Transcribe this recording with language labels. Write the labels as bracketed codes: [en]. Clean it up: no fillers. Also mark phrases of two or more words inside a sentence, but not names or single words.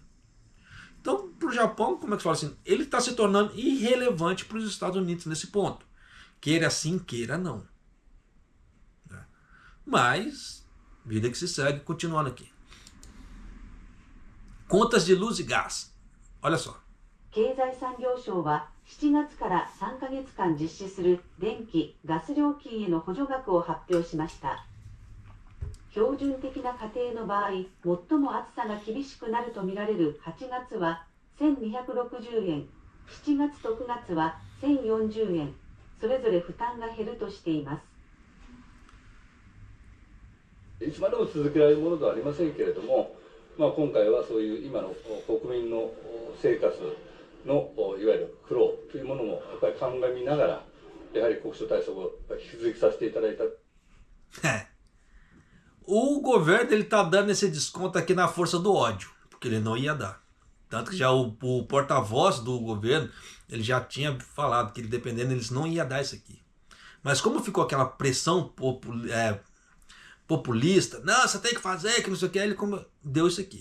[pt] Então, para o Japão, como é que se fala assim? Ele está se tornando irrelevante para os Estados Unidos nesse ponto. Queira sim, queira não. Mas, vida que se segue, continuando aqui. Contas de luz e gás. Olha só. [ja] 経済産業省は7月から3ヶ月間実施する電気・ガス料金への補助額を発表しました。標準的な家庭の場合、最も暑さが厳しくなるとみられる8月は1260円、7月と9月は1040円、それぞれ負担が減るとしています。いつまでも続けられるものではありませんけれども、今回はそういう今の国民の生活のいわゆる苦労というものもやっぱり鑑みながら、やはり国所対策を引き続きさせていただいた。 [pt] O governo ele tá dando esse desconto aqui na força do ódio, porque ele não ia dar. Tanto que já o porta-voz do governo, ele já tinha falado que dependendo eles não ia dar isso aqui. Mas como ficou aquela pressão populista, não, você tem que fazer, que não sei o que, ele deu isso aqui.